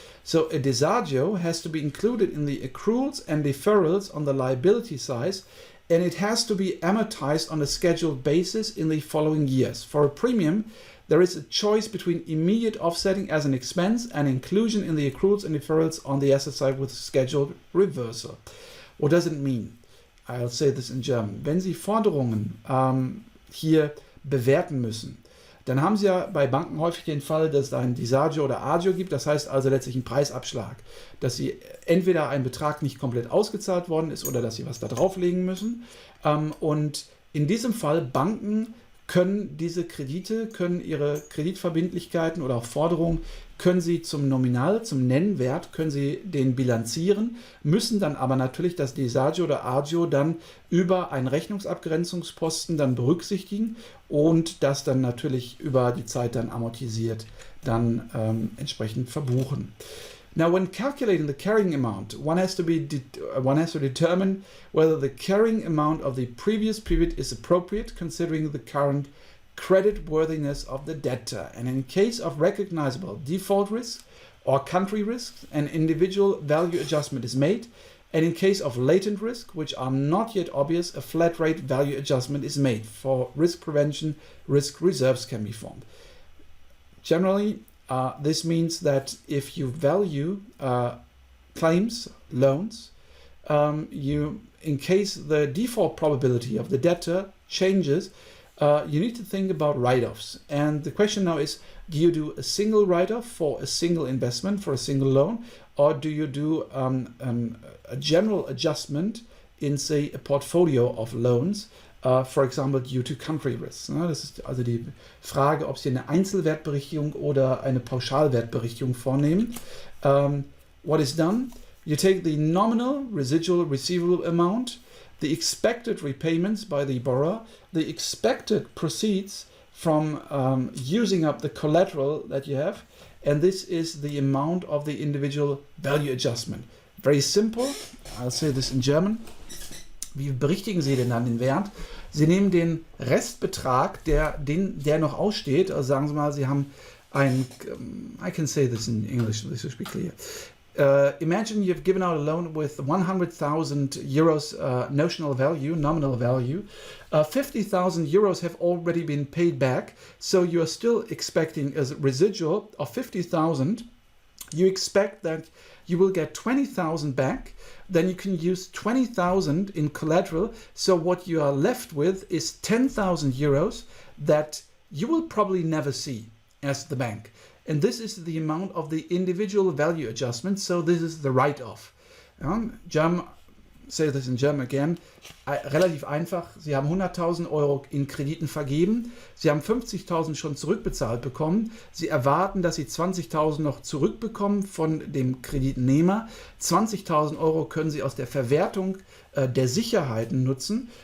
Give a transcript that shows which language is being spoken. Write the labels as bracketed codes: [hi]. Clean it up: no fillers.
[en] So a disagio has to be included in the accruals and deferrals on the liability side, and it has to be amortized on a scheduled basis in the following years. For a premium, there is a choice between immediate offsetting as an expense and inclusion in the accruals and deferrals on the asset side with scheduled reversal. What does it mean? I'll say this in German. [de] Wenn Sie Forderungen hier bewerten müssen, dann haben Sie ja bei Banken häufig den Fall, dass es da ein Disagio oder Agio gibt. Das heißt also letztlich einen Preisabschlag, dass Sie entweder ein Betrag nicht komplett ausgezahlt worden ist oder dass Sie was da drauflegen müssen. Und in diesem Fall Banken können diese Kredite, können ihre Kreditverbindlichkeiten oder auch Forderungen, können sie zum Nominal, zum Nennwert, können sie den bilanzieren, müssen dann aber natürlich das Disagio oder Agio dann über einen Rechnungsabgrenzungsposten dann berücksichtigen und das dann natürlich über die Zeit dann amortisiert dann entsprechend verbuchen. [en] Now, when calculating the carrying amount, one has to determine whether the carrying amount of the previous period is appropriate, considering the current credit worthiness of the debtor. And in case of recognizable default risk or country risks, an individual value adjustment is made. And in case of latent risk, which are not yet obvious, a flat rate value adjustment is made. For risk prevention, risk reserves can be formed. Generally, this means that if you value claims, loans, in case the default probability of the debtor changes, you need to think about write-offs. And the question now is, do you do a single write-off for a single investment, for a single loan, or do you do a general adjustment in, say, a portfolio of loans, for example, due to country risks? [de] Das ist also die Frage, ob Sie eine Einzelwertberichtigung oder eine Pauschalwertberichtigung vornehmen. [en] What is done? You take the nominal residual receivable amount, the expected repayments by the borrower, the expected proceeds from using up the collateral that you have, and this is the amount of the individual value adjustment. Very simple. I'll say this in German. [de] Wie berichtigen Sie denn dann den Wert? Sie nehmen den Restbetrag, der noch aussteht. Also sagen Sie mal, Sie haben ein, [en] I can say this in English, this should be clear. Imagine you've given out a loan with 100,000 euros nominal value. 50,000 euros have already been paid back, so you are still expecting a residual of 50,000. You expect that you will get 20,000 back, then you can use 20,000 in collateral. So what you are left with is 10,000 euros that you will probably never see as the bank. And this is the amount of the individual value adjustment. So this is the write-off. German say this in German again, [de] relativ einfach. Sie haben 100.000 Euro in Krediten vergeben. Sie haben 50.000 schon zurückbezahlt bekommen. Sie erwarten, dass Sie 20.000 noch zurückbekommen von dem Kreditnehmer. 20.000 Euro können Sie aus der Verwertung der Sicherheiten nutzen.